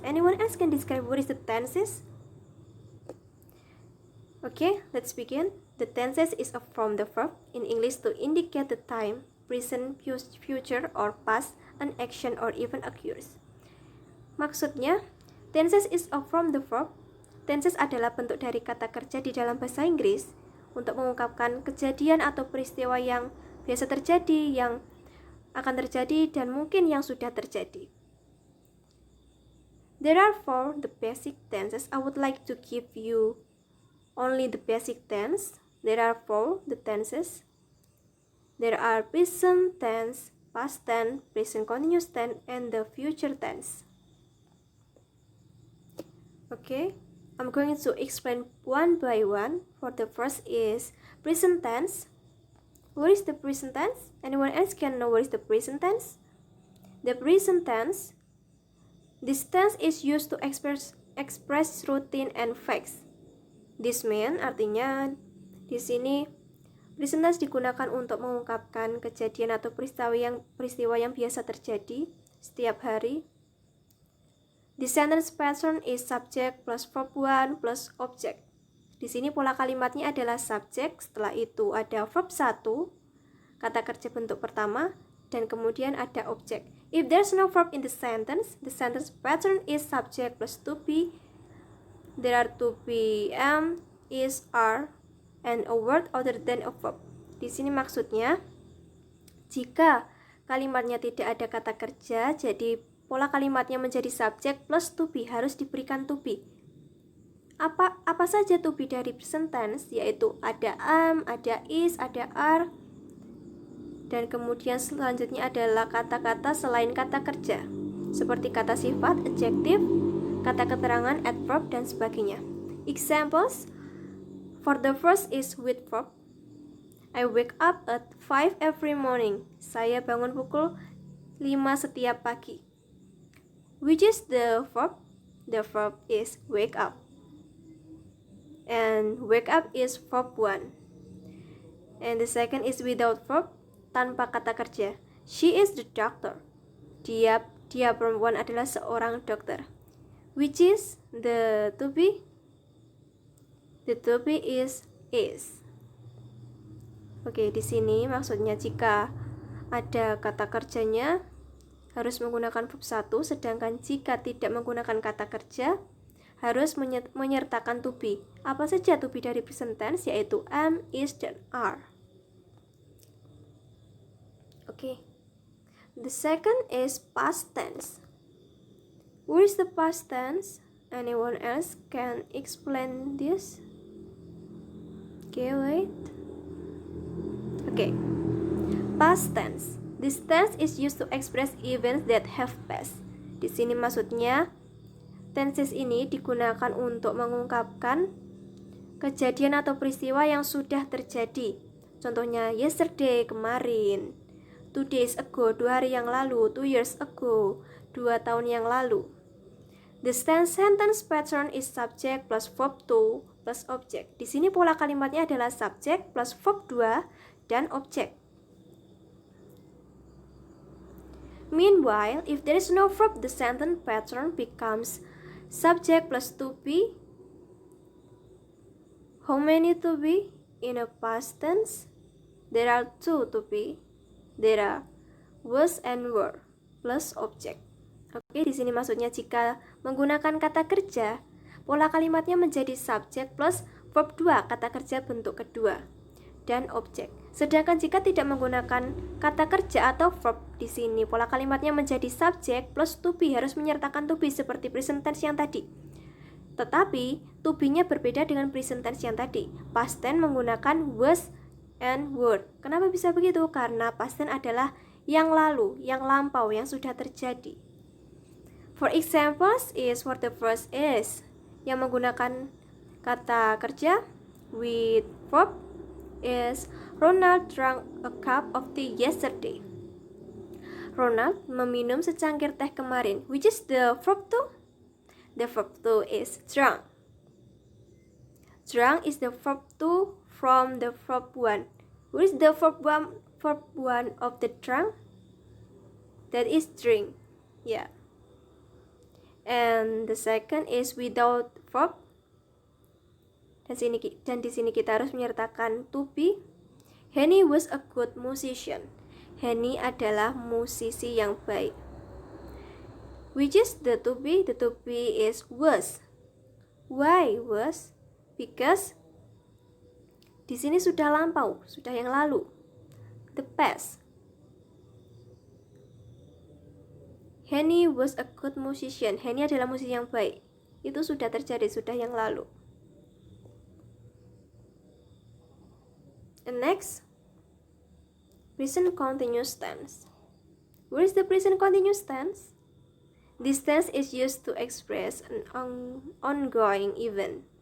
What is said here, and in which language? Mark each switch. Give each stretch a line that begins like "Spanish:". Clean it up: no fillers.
English: Anyone else can describe what is the tenses? Okay, let's begin. The tenses is from the verb in English to indicate the time, present, future, or past, an action, or even occurs.
Indonesian: Maksudnya,
English: tenses is from the verb.
Indonesian: Tenses adalah bentuk dari kata kerja di dalam bahasa Inggris untuk mengungkapkan kejadian atau peristiwa yang biasa terjadi, yang akan terjadi, dan mungkin yang sudah terjadi.
English: There are four the basic tenses. I would like to give you only the basic tense. There are four the tenses. There are present tense, past tense, present continuous tense, and the future tense. Okay, I'm going to explain one by one. For the first is present tense. What is the present tense? Anyone else can know what is the present tense? The present tense, this tense is used to express routine and facts. This means,
Indonesian: artinya di sini present tense digunakan untuk mengungkapkan kejadian atau peristiwa yang biasa terjadi setiap hari.
English: The sentence pattern is subject plus verb 1 plus object.
Indonesian: Di sini pola kalimatnya adalah subject, setelah itu ada verb 1, kata kerja bentuk pertama, dan kemudian ada object.
English: If there's no verb in the sentence pattern is subject plus to be. There are to be, am, is, are, and a word other than a verb.
Indonesian: Di sini maksudnya, jika kalimatnya tidak ada kata kerja, jadi pola kalimatnya menjadi subject plus to be, harus diberikan to be. Apa saja to be dari present tense, yaitu ada am, ada is, ada are, dan kemudian selanjutnya adalah kata-kata selain kata kerja, seperti kata sifat, adjective, kata keterangan, adverb, dan sebagainya.
English: Examples, for the first is with verb. I wake up at 5 every morning.
Indonesian: Saya bangun pukul 5 setiap pagi.
English: Which is the verb? The verb is wake up. And wake up is verb 1. And the second is without verb,
Indonesian: tanpa kata kerja.
English: She is the doctor. Dia perempuan adalah seorang dokter. Which is the to be? The to be is.
Indonesian: Oke, di sini maksudnya jika ada kata kerjanya harus menggunakan verb 1, sedangkan jika tidak menggunakan kata kerja harus menyertakan to be. Apa saja to be dari present tense, yaitu am, is, dan are. Oke.
English: The second is past tense. What is the past tense? Anyone else can explain this? Okay, wait. Okay. Past tense. This tense is used to express events that have passed.
Indonesian: Di sini maksudnya tenses ini digunakan untuk mengungkapkan kejadian atau peristiwa yang sudah terjadi. Contohnya yesterday, kemarin,
English: 2 days ago,
Indonesian: 2 hari yang lalu,
English: 2 years ago,
Indonesian: 2 tahun yang lalu.
English: The sentence pattern is subject plus verb 2 plus object.
Indonesian: Di sini pola kalimatnya adalah subject plus verb 2 dan object.
English: Meanwhile, if there is no verb, the sentence pattern becomes subject plus to be. How many to be in a past tense? There are 2 to be. There are was and were plus object.
Indonesian: Oke, di sini maksudnya jika menggunakan kata kerja, pola kalimatnya menjadi subject plus verb 2, kata kerja bentuk kedua, dan objek. Sedangkan jika tidak menggunakan kata kerja atau verb, di sini pola kalimatnya menjadi subject plus to be, harus menyertakan to be seperti present tense yang tadi. Tetapi to be-nya berbeda dengan present tense yang tadi. Past tense menggunakan was and were. Kenapa bisa begitu? Karena past tense adalah yang lalu, yang lampau, yang sudah terjadi.
English: For examples is for the first is,
Indonesian: yang menggunakan kata kerja
English: with verb is Ronald drank a cup of tea yesterday.
Indonesian: Ronald meminum secangkir teh kemarin.
English: Which is the verb 2? The verb 2 is drunk. Drunk is the verb 2 from the verb 1. What is the verb 1 of the drunk? That is drink. Yeah. And the second is without verb.
Indonesian: Dan di sini kita harus menyertakan to be.
English: Henny was a good musician.
Indonesian: Henny adalah musisi yang baik.
English: Which is the to be? The to be is was. Why was?
Indonesian: Because di sini sudah lampau, sudah yang lalu.
English: The past. Henny was a good musician.
Indonesian: Henny adalah musisi yang baik. Itu sudah terjadi, sudah yang lalu.
English: And next, present continuous tense. What is the present continuous tense? This tense is used to express an ongoing event.